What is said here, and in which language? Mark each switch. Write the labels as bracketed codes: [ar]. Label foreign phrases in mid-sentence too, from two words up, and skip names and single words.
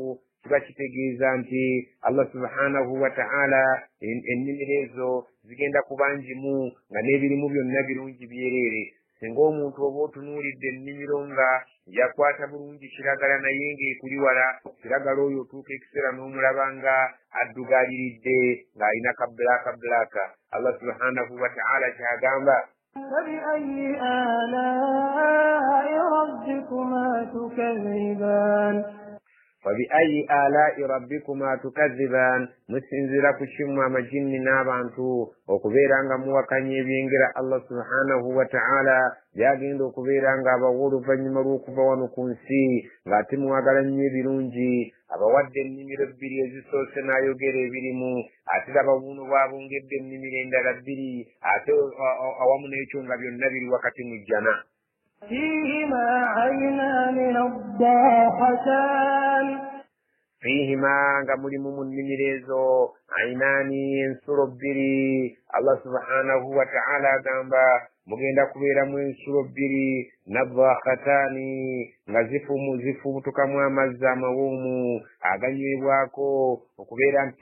[lg] kiba kitegeeza nti [ar] الله سبحانه وتعالى [lg] ennimiro ezo zigenda kuba njimu nga n'ebirimu byonna birungi byereere singa omuntu oba otunuulidde ennimiro nga yakwata bulungi kiragala naye ng'ekuli wala kiragala oyo otuuka ekiseera n'omulaba nga addugaliridde ng'alina kabbulaaka. [ar] الله سبحانه وتعالى [lg] kyagamba [ar] فبأي آلاء ربكما تكذبان فبأي آلاء ربكما تكذبان [lg] musinzira ku kimu amajinni n'abantu okubeera nga muwakanya ebyengera [ar] الله سبحانه وتعالى [lg] byagenda okubeera nga abawa oluvannyuma lw'okuva wano ku nsi ng'ate muwagala nnyo ebirungi abawadde ennimiro 2 ezisoose n'ayogera ebirimu ate ababuuno bwabongedde ennimiro endala 2 ate awamu n'ekyo nga byonna biri wakati mu jjana. [ar] فيهما عينان نضاحتان [lg] فيهما nga mulimu mu nnimiro ezo ayinaani ensulo 2. [ar] الله سبحانه وتعالى [lg] agamba mugenda kubeeramu ensulo 2 nadhakhataani nga zifubutukamu amazzi amawoomu aganywebwako okubeera nti